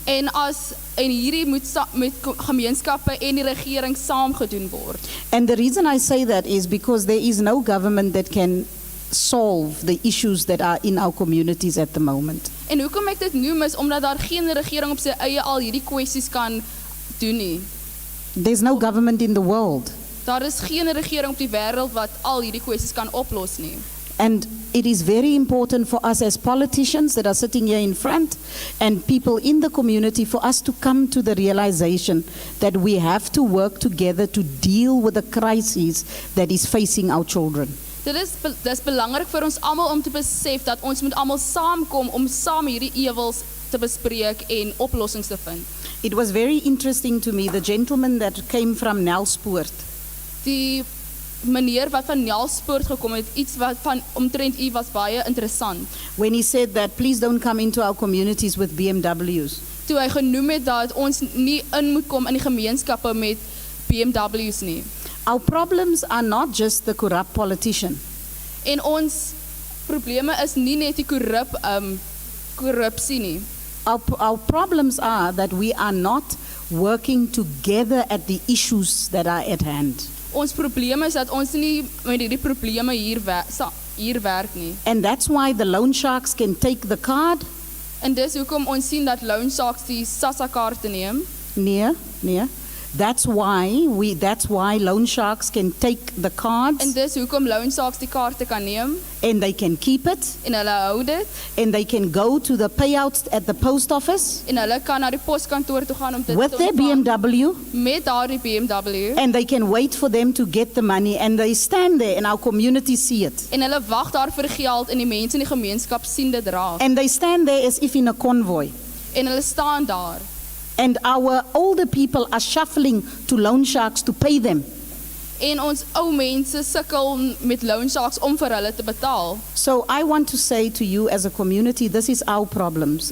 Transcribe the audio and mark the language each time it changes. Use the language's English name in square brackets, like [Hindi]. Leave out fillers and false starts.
[Afrikaans] En hierdie moet met gemeenskappe en die regering saam gedoen word. [English] And the reason I say that is because there is no government that can solve the issues that are in our communities at the moment. [Afrikaans] En hoekom ek dit noem is omdat daar geen regering op sy eie al hierdie kwessies kan doen nie. [English] There's no government in the world. [Afrikaans] Daar is geen regering op die wêreld wat al hierdie kwessies kan oplos nie. [English] And it is very important for us as politicians that are sitting here in front and people in the community for us to come to the realization that we have to work together to deal with the crises that is facing our children. [Afrikaans] Dis belangrik vir ons almal om te besef dat ons moet almal saamkom om saam hierdie ewels te bespreek en oplossings te vind. [English] It was very interesting to me, the gentleman that came from Nelspoort. [Afrikaans] Die meneer wat van Nelspoort gekom het, iets wat van omtrent u was baie interessant. [English] When he said that, please don't come into our communities with BMWs. [Afrikaans] Toe hy genoem het dat ons nie in moet kom in die gemeenskappe met BMW's nie. [English] Our problems are not just the corrupt politician. [Afrikaans] En ons probleme is nie net die korrupsie nie. [English] Our problems are that we are not working together at the issues that are at hand. [Afrikaans] Ons probleem is dat ons nie met hierdie probleme hier werk nie. [English] And that's why the loan sharks can take the card. [Afrikaans] En dis hoekom ons sien dat loan sharks die SASSA kaarte neem. Nee. [English] That's why loan sharks can take the cards. [Afrikaans] En dis hoekom loan sharks die kaarte kan neem. [English] And they can keep it. [Afrikaans] En hulle hou dit. [English] And they can go to the payouts at the post office. [Afrikaans] En hulle kan na die poskantoor toe gaan om dit [English] with their BMW. [Afrikaans] Met daardie BMW. [English] And they can wait for them to get the money and they stand there and our community see it. [Afrikaans] En hulle wag daar vir geld en die mense in die gemeenskap sien dit raak. [English] And they stand there as if in a convoy. [Afrikaans] En hulle staan daar. [English] And our older people are shuffling to loan sharks to pay them. [Afrikaans] En ons ou mense sukkel met loan sharks om vir hulle te betaal. [English] So I want to say to you as a community, this is our problems.